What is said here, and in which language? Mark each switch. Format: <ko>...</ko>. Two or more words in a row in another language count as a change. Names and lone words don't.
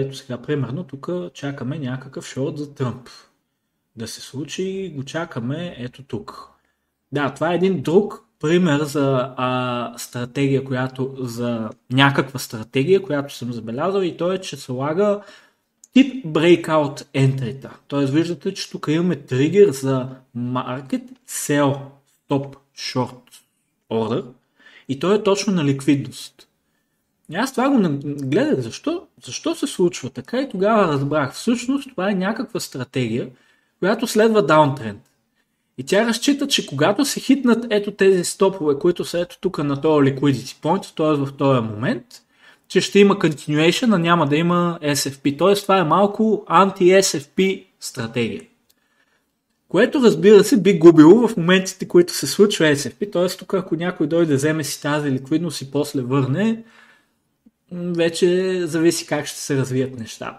<bg>Ето сега, примерно, тук чакаме някакъв шорт за Тръмп да се случи, го чакаме ето тук. Да, това е един друг пример за стратегия, за някаква стратегия, която съм забелязал и то е, че се лага тип</bg> <en>breakout entry-та.</en> <bg>Тоест виждате, че тук имаме тригер за</bg> <en>market sell stop short order</en> <bg>и то е точно на ликвидност. И аз това го гледах защо се случва така и тогава разбрах. Всъщност това е някаква стратегия, която следва даунтренд. И тя разчита, че когато се хитнат ето тези стопове, които са ето тук на този</bg> <en>liquidity point,</en> <bg>т.е. в този момент, че ще има continuation, а няма да има SFP. Т.е. това е малко анти-SFP стратегия. Което разбира се би губило в моментите, които се случва SFP. Т.е. тук ако някой дойде да вземе си тази ликвидност и после върне, вече зависи как ще се развият нещата.</bg>